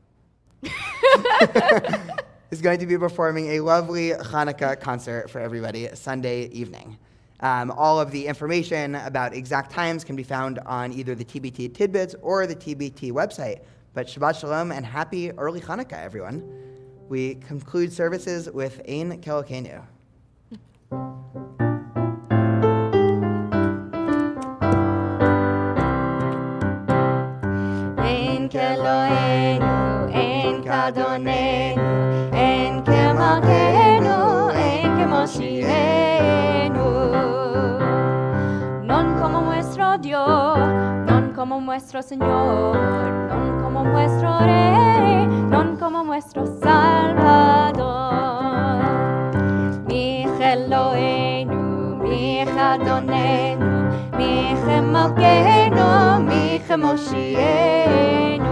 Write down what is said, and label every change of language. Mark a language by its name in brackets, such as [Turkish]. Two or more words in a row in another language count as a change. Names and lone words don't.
[English] is going to be performing a lovely Hanukkah concert for everybody Sunday evening. All of the information about exact times can be found on either the TBT Tidbits or the TBT website. But [Hebrew] שבת שלום [English] and happy early Hanukkah, everyone. We conclude services with Ein Kelokenu. [Hebrew] אין כאלהינו, אין כאדונינו, אין כמלכנו, אין כמושיענו. [Ladino] Non como nuestro Dios, non como nuestro Señor, non como nuestro Rey, non como nuestro Salvador. [Hebrew] מי אלהינו, מי אדונינו, מי מלכנו, מי מושיענו.